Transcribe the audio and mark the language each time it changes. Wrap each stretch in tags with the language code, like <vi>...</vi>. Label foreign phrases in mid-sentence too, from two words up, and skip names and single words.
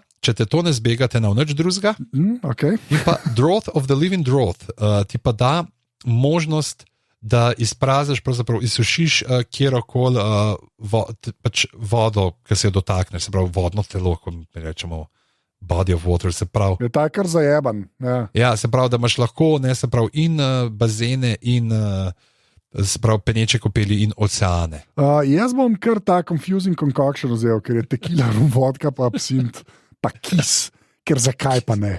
<sl>Če te to ne zbegate na nič drugega.</sl> <en>Okay.</en> <sl>In pa</sl> <en>Drought of the Living Drought</en> <sl>ti pa da možnost, da izpraziš, pravzaprav izsušiš kjerokoli pač vodo, ki se jo dotakneš, se pravi vodno telo, kot rečemo</sl> <en>body of water,</en> <sl>se pravi. Je ta kar zajeban. Ja, se pravi, da imaš lahko, ne, se pravi, in bazene, in se pravi, peneče kopeli in oceane. Jaz bom kar ta</sl> <en>confusing concoction</en> <sl>vzel, ker je tekila, rum, vodka, pa absint, pa kis, ker zakaj pa ne?</sl>